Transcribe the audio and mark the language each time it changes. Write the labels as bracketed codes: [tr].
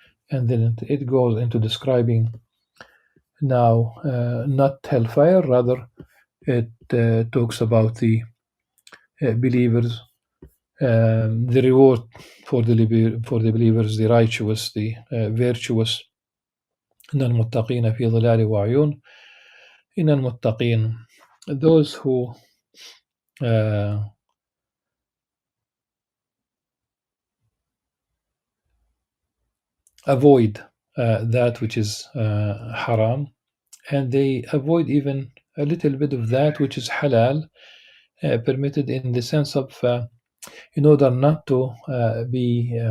[en] And then it goes into describing now not hellfire, rather it talks about the believers, the reward for the believers, the righteous, the virtuous. [ar] إن المتقين في ظلال وعيون. إن المتقين, [en] those who avoid that which is haram, and they avoid even a little bit of that which is halal, permitted in the sense of in order not to be